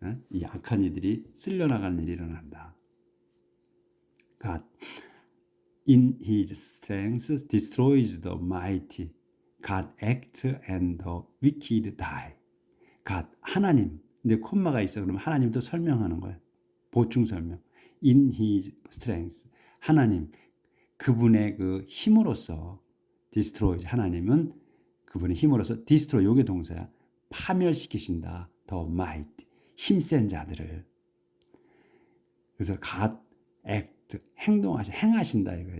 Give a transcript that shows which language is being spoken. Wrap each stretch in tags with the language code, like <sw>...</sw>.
<ko>이 악한 이들이 쓸려나가는 일이 일어난다.</ko> <en>God in his strength destroys the mighty. God acts and the wicked die.</en> <ko>God 하나님. 근데 콤마가 있어. 그러면 하나님도 설명하는 거예요. 보충 설명.</ko> <en>In his strength</en> <ko>하나님 그분의 그 힘으로써 destroys 하나님은 그분의 힘으로써 destroy 요게 동사야. 파멸시키신다.</ko> <en>The might</en> <ko>힘센 자들을. 그래서</ko> <en>God act</en> <ko>행하신다 이거예요.</ko>